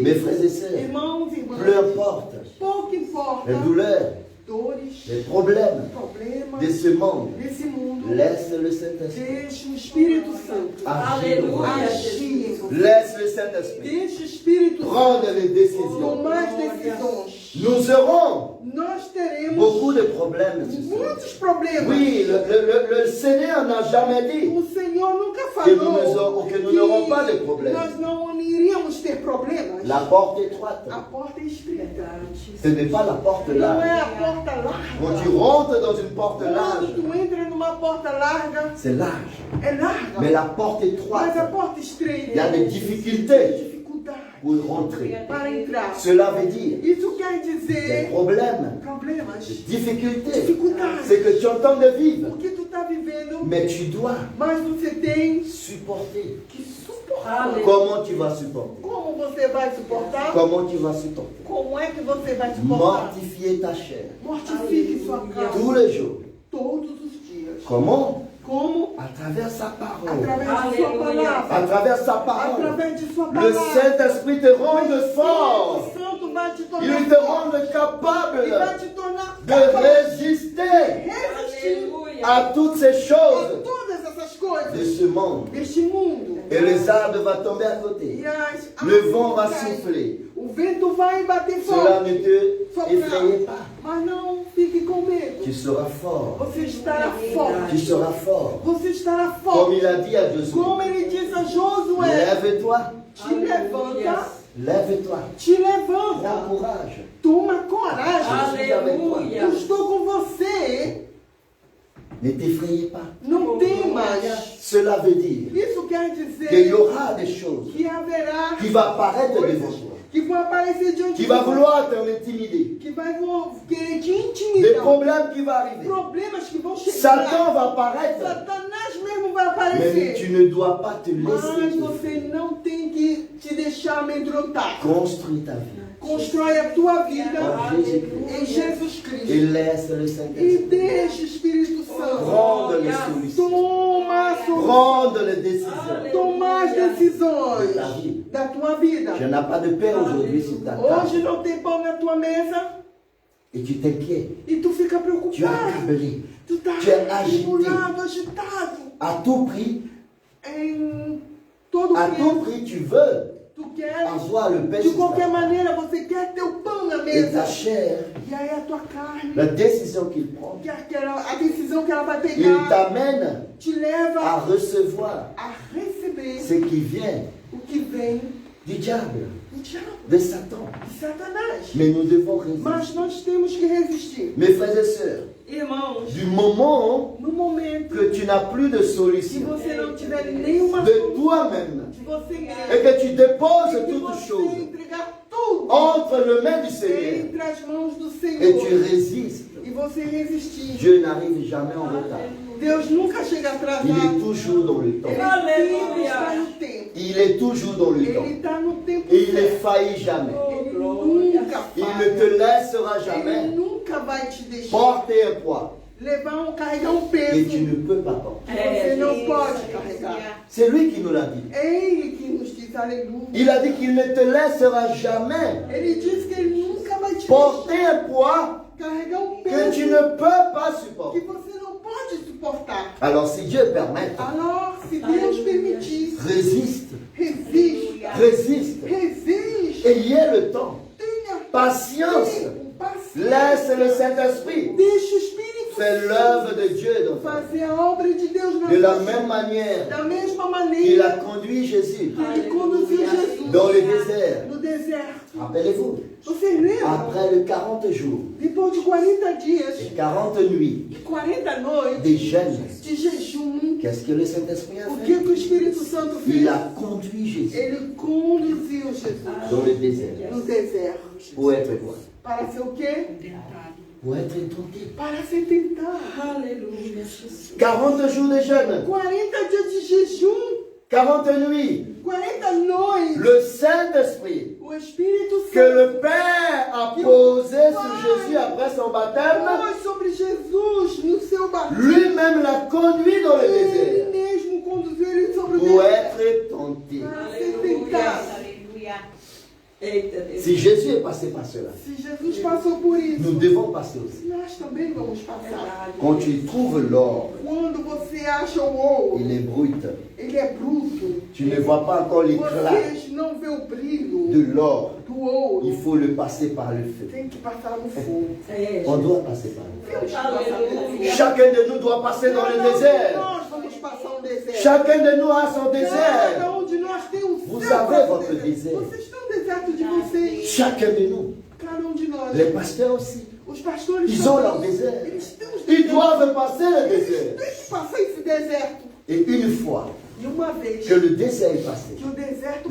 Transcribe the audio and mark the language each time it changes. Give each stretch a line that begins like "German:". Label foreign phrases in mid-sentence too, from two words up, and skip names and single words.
French: Mes frères et sœurs,
Portuguese: Irmãos e
French: peu
Portuguese: irmãs,
French: importe
Portuguese: pouco importa
French: les douleurs,
Portuguese: dores,
French: les problèmes
Portuguese: problemas
French: de ce monde,
Portuguese: desse mundo,
French: laisse le Saint-Esprit
Portuguese: deixe o Espírito Santo
French: agir.
Portuguese: agir em você.
French: Laisse le Saint-Esprit
Portuguese: Deixe o Espírito Santo
French: prendre les décisions.
Portuguese: tomar as decisões.
French: Nous aurons
Portuguese: Nós teremos
French: beaucoup de problèmes. ce soir.
Portuguese: muitos problemas.
French: Oui, le Seigneur n'a jamais dit
Portuguese: O Senhor nunca
French: que nous
Portuguese: falou
French: n'aurons pas de problèmes.
Portuguese: nós não iríamos ter problemas.
French: La porte étroite,
Portuguese: A porta é estreita.
French: ce n'est pas la porte
Portuguese: Não é
French: large.
Portuguese: a porta
French: Quand
Portuguese: larga.
French: tu rentres dans une porte
Portuguese: Quando
French: large,
Portuguese: tu entra numa porta larga,
French: c'est large.
Portuguese: é larga.
French: Mais la porte
Portuguese: Mas a
French: étroite,
Portuguese: porta estreita
French: il y a des difficultés
Portuguese: dificuldade
French: pour y rentrer.
Portuguese: para entrar.
French: Cela veut dire
Portuguese: Isso quer
French: des
Portuguese: dizer
French: problèmes,
Portuguese: problemas,
French: des difficultés.
Portuguese: dificuldades.
French: C'est que tu entends de vivre,
Portuguese: Porque tu está vivendo,
French: mais tu dois
Portuguese: mas você tem
French: supporter.
Portuguese: que suportar. Aleluia.
French: Comment tu vas supporter?
Portuguese: Como você vai suportar?
French: Comment tu vas supporter?
Portuguese: Como é que você vai suportar?
French: Mortifier ta chair
Portuguese: Mortifique sua
French: tous
Portuguese: carne
French: les jours.
Portuguese: todos os dias.
French: Comment?
Portuguese: Como?
French: À travers sa parole.
Portuguese: Através de sua Aleluia.
French: À
Portuguese: palavra.
French: travers sa parole.
Portuguese: Através de sua
French: Le
Portuguese: palavra.
French: Saint-Esprit te rend
Portuguese: O
French: fort.
Portuguese: Espírito Santo vai te tornar
French: Il te
Portuguese: forte.
French: rend
Portuguese: E vai
French: capable
Portuguese: te tornar
French: de
Portuguese: capaz
French: résister
Portuguese: de resistir Aleluia.
French: à toutes ces
Portuguese: a
French: choses
Portuguese: todas essas
French: de
Portuguese: coisas
French: ce monde.
Portuguese: deste mundo.
French: Et les arbres vont tomber à côté.
Portuguese: E as
French: Le vent va
Portuguese: árvores caem.
French: souffler.
Portuguese: O vento vai bater
French: Cela
Portuguese: forte.
French: ne te effraie pas.
Portuguese: Mas não fique com medo.
French: Tu seras fort.
Portuguese: Você estará forte.
French: Tu seras fort.
Portuguese: Você estará
French: Comme
Portuguese: forte.
French: il a dit à Josué.
Portuguese: Como ele diz a Josué,
French: Lève-toi.
Portuguese: te levanta,
French: Lève-toi.
Portuguese: te
French: Prends
Portuguese: levanta.
French: courage.
Portuguese: Toma coragem. Aleluia. Eu estou com você.
French: Ne t'effrayez pas.
Portuguese: Não temas.
French: Cela veut dire
Portuguese: Isso quer
French: qu'il y
Portuguese: dizer
French: aura des choses
Portuguese: que haverá
French: qui vont apparaître devant
Portuguese: coisas
French: toi.
Portuguese: que vão aparecer diante
French: Qui
Portuguese: de
French: va
Portuguese: você.
French: vouloir t'en intimider.
Portuguese: Que vai querer te
French: Des
Portuguese: intimidar.
French: problèmes qui vont arriver.
Portuguese: Problemas que vão chegar.
French: Satan va apparaître.
Portuguese: Satanás mesmo vai
French: Mais
Portuguese: aparecer.
French: tu ne dois pas te
Portuguese: Mas
French: laisser
Portuguese: você não tem que te deixar amedrontar.
French: construire ta vie.
Portuguese: Constrói a tua vida
French: En Jésus-Christ.
Portuguese: em Jesus
French: Et
Portuguese: Cristo.
French: laisse le
Portuguese: E
French: Saint-Esprit
Portuguese: deixa o Espírito Santo
French: prendre les solutions.
Portuguese: toma a solução.
French: Prendre les décisions.
Portuguese: Tomar as decisões Da vida. da tua vida.
French: Je n'ai pas de pain aujourd'hui sur ta table.
Portuguese: Hoje não tem pão na tua mesa.
French: Et tu t'inquiètes.
Portuguese: E tu fica
French: Tu es
Portuguese: preocupado.
French: accablé.
Portuguese: Tu tá
French: Tu es agité.
Portuguese: tribulado, agitado.
French: À tout prix,
Portuguese: Em todo
French: à tout
Portuguese: preço.
French: prix, tu veux
Portuguese: Tu quer,
French: avoir le pain
Portuguese: de
French: sur
Portuguese: qualquer
French: ta
Portuguese: maneira, você quer ter o pão na
French: Et ta
Portuguese: mesa.
French: chair,
Portuguese: E aí a tua carne,
French: la décision qu'il prend,
Portuguese: a decisão que ela vai
French: il
Portuguese: pegar,
French: t'amène
Portuguese: te leva
French: à recevoir
Portuguese: a receber
French: ce qui vient
Portuguese: o que vem
French: du diable,
Portuguese: do diabo,
French: de Satan.
Portuguese: de Satanás.
French: Mais nous devons
Portuguese: Mas
French: résister.
Portuguese: nós temos que resistir.
French: Mes frères et sœurs,
Portuguese: Irmãos,
French: du moment
Portuguese: no momento
French: que tu n'as plus de
Portuguese: que
French: solution
Portuguese: você não tiver nenhuma
French: de
Portuguese: solução
French: toi-même
Portuguese: de você
French: et
Portuguese: mesmo,
French: que tu déposes
Portuguese: e que
French: toutes
Portuguese: você
French: choses
Portuguese: entregar tudo
French: entre les mains du Seigneur
Portuguese: entre as mãos do
French: et tu
Portuguese: Senhor
French: résistes,
Portuguese: e você resistir,
French: Dieu n'arrive jamais en retard.
Portuguese: Deus nunca chega
French: Il est
Portuguese: atrasado.
French: toujours dans le temps.
Portuguese: Ele sempre está no tempo.
French: Il est toujours dans le temps.
Portuguese: Ele está no tempo
French: Et il ne
Portuguese: certo.
French: faillit jamais.
Portuguese: Ele nunca
French: Il ne
Portuguese: falha.
French: te laissera
Portuguese: Ele
French: jamais
Portuguese: nunca vai te deixar
French: porter un poids
Portuguese: carregar um
French: et tu
Portuguese: peso
French: ne peux pas porter.
Portuguese: que você não pode carregar.
French: C'est lui qui nous l'a dit.
Portuguese: É Ele que nos diz, aleluia.
French: Il a dit qu'il ne te laissera jamais
Portuguese: Ele diz que Ele nunca vai te
French: porter
Portuguese: deixar
French: un poids
Portuguese: carregar um
French: que
Portuguese: peso
French: tu ne peux pas
Portuguese: que
French: supporter.
Portuguese: você não pode suportar.
French: Alors si Dieu permet, Alors,
Portuguese: se Deus permitir,
French: résiste,
Portuguese: resiste,
French: résiste.
Portuguese: resiste.
French: Ayez le temps.
Portuguese: Tenha
French: Patience.
Portuguese: tempo, paciência.
French: Laisse le Saint-Esprit
Portuguese: Deixa o Espírito
French: faire l'œuvre de Dieu dans ta vie.
Portuguese: fazer a obra de Deus na
French: De la
Portuguese: sua vida.
French: même manière
Portuguese: Da mesma
French: qu'il
Portuguese: maneira
French: a conduit Jésus
Portuguese: que ele conduziu Jesus
French: dans le désert.
Portuguese: no deserto.
French: Rappelez-vous,
Portuguese: Vocês lembram?
French: après les 40 jours
Portuguese: Depois de 40 dias
French: et 40 nuits
Portuguese: e 40 noites
French: de jeûne,
Portuguese: de jejum,
French: qu'est-ce que le Saint-Esprit a
Portuguese: o
French: fait?
Portuguese: que o Espírito Santo fez?
French: Il a conduit Jésus
Portuguese: Ele conduziu Jesus
French: dans le désert.
Portuguese: no deserto.
French: Pour être quoi?
Portuguese: Para ser o quê?
French: Pour être tenté.
Portuguese: Para ser tentado. Aleluia, Jesus.
French: 40 jours de jeûne,
Portuguese: 40 dias de jejum,
French: 40 nuits.
Portuguese: 40 noites.
French: Le Saint-Esprit
Portuguese: O Espírito
French: que
Portuguese: Santo
French: le Père a posé sur Jésus après son baptême,
Portuguese: pôs sobre Jesus no seu batismo.
French: lui-même l'a conduit dans le
Portuguese: Ele
French: désert
Portuguese: mesmo conduziu ele sobre o
French: pour
Portuguese: deserto
French: être tenté.
Portuguese: para ser tentado. Eita Deus.
French: Si Jésus est passé par cela,
Portuguese: Se Jesus passou por isso,
French: nous devons passer aussi.
Portuguese: nós também vamos passar. Verdade.
French: Quand tu trouves l'or,
Portuguese: Quando você acha o ouro,
French: il est brut.
Portuguese: ele é bruto.
French: Tu ne vois pas encore l'éclat
Portuguese: Vocês não vê o brilho
French: de l'or.
Portuguese: do ouro.
French: Il faut le passer par le feu.
Portuguese: Tem que passar no fogo. É,
French: On doit passer par le feu.
Portuguese: Temos que passar pelo Aleluia. fogo.
French: Chacun de nous doit passer dans le
Portuguese: Cada um de
French: désert.
Portuguese: nós vamos passar um deserto.
French: Chacun de nous a son désert.
Portuguese: Cada um de nós tem o
French: Vous
Portuguese: seu
French: avez
Portuguese: próprio
French: votre désert.
Portuguese: Vocês têm um deserto de vocês.
French: Chacun de nous.
Portuguese: Cada um de nós.
French: Les pasteurs aussi.
Portuguese: Os pastores
French: Ils
Portuguese: também.
French: ont leur désert.
Portuguese: Eles têm os
French: Ils
Portuguese: desertos.
French: doivent passer le
Portuguese: Eles
French: désert.
Portuguese: têm que passar esse deserto.
French: Et une fois
Portuguese: E uma vez
French: que le désert est passé,
Portuguese: que o deserto